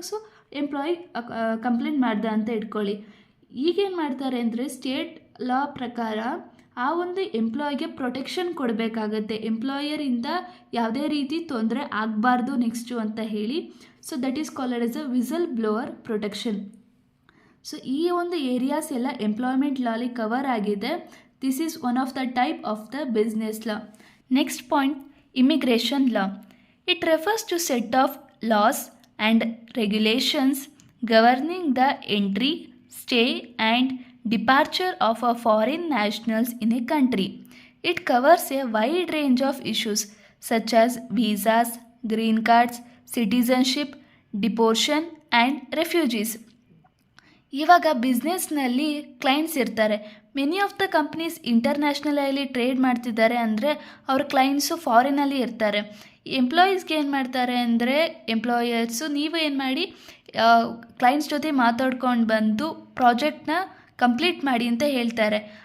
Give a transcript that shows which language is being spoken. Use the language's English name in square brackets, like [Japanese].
[Kannada] So employee complaint ಮಾಡ್ದೆ ಅಂತ ಇಟ್ಕೊಳ್ಳಿ. ಈಗೇನು ಮಾಡ್ತಾರೆ ಅಂದರೆ ಸ್ಟೇಟ್ ಲಾ ಪ್ರಕಾರ ಆ ಒಂದು ಎಂಪ್ಲಾಯಿಗೆ ಪ್ರೊಟೆಕ್ಷನ್ ಕೊಡಬೇಕಾಗತ್ತೆ. ಎಂಪ್ಲಾಯರಿಂದ ಯಾವುದೇ ರೀತಿ ತೊಂದರೆ ಆಗಬಾರ್ದು ನೆಕ್ಸ್ಟು ಅಂತ ಹೇಳಿ. [English] So that is called as a whistle blower protection. [Kannada] So ಈ ಒಂದು ಏರಿಯಾಸ್ ಎಲ್ಲ ಎಂಪ್ಲಾಯ್ಮೆಂಟ್ ಲಾಲಿ ಕವರ್ ಆಗಿದೆ. [English] This is one of the type of the business law. Next point, immigration law. It refers to set of laws and regulations governing the entry, stay and departure of a foreign nationals in a country. It covers a wide range of issues such as visas, green cards, citizenship, deportation and refugees. [Kannada] ಇವಾಗ ಬಿಸ್ನೆಸ್ನಲ್ಲಿ clients ಇರ್ತಾರೆ. Many of the companies ಇಂಟರ್ನ್ಯಾಷನಲಲ್ಲಿ trade ಮಾಡ್ತಿದ್ದಾರೆ ಅಂದರೆ ಅವ್ರ clients ಫಾರಿನಲ್ಲಿ ಇರ್ತಾರೆ. ಎಂಪ್ಲಾಯೀಸ್ಗೆ ಏನು ಮಾಡ್ತಾರೆ ಅಂದರೆ ಎಂಪ್ಲಾಯರ್ಸು ನೀವು ಏನು ಮಾಡಿ ಕ್ಲೈಂಟ್ಸ್ ಜೊತೆ ಮಾತಾಡ್ಕೊಂಡು ಬಂದು ಪ್ರಾಜೆಕ್ಟ್ನ ಕಂಪ್ಲೀಟ್ ಮಾಡಿ ಅಂತ ಹೇಳ್ತಾರೆ.